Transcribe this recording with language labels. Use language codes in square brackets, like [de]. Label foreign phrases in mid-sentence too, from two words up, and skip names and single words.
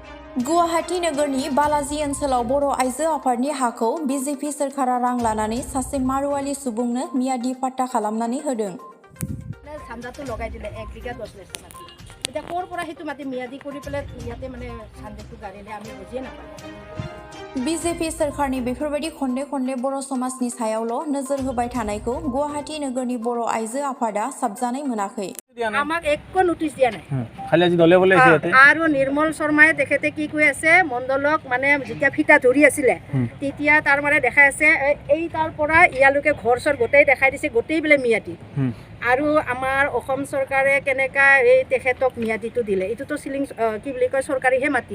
[brx] गुवाहाटी नोगोरनि बालाजी ओनसोलाव बर' आइजो आफादनि हाखौ बिजेपि सोरखारा रां लानानै सासे मारुवाली सुबुंनो मियादि पाट्टा खालामनानै होदों। [as] सान्दाটো লগাই দিলে 1 বিঘা 10 লাখ মাটি। এতিয়া ক'ৰ পৰা সেইটো মাটি মিয়াদি কৰি পেলাই ইয়াতে মানে সান্দাটো গাড়িলে আমি বুজিয়ে নাপাওঁ। [brx] बिजेपि सोरखारनि बेफोरबायदि खनले खनले बर' समाजनि सायावल' नोजोर होबाय थानायखौ गुवाहाटी नोगोरनि बर' आइजो आफादा साबजानाय मोनाखै। [as] আমাক একো নোটিছ দিয়া নাই। খালি আজি দলে বলে আছে আৰু নিৰ্মল শৰ্মাই তেখেতে কি কৈ আছে মণ্ডলক মানে যেতিয়া ফিটা ধৰি আছিলে তেতিয়া তাৰ মানে দেখাই আছে এই তাৰ পৰা ইয়ালৈকে ঘৰ চৰ গোটেই দেখাই দিছে গোটেই বোলে মিয়াদি। আৰু আমাৰ অসম চৰকাৰে কেনেকা এই তেখেতক মিয়াদিটো দিলে এইটোতো সিলিং কি বুলি কয় চৰকাৰীহে মাটি।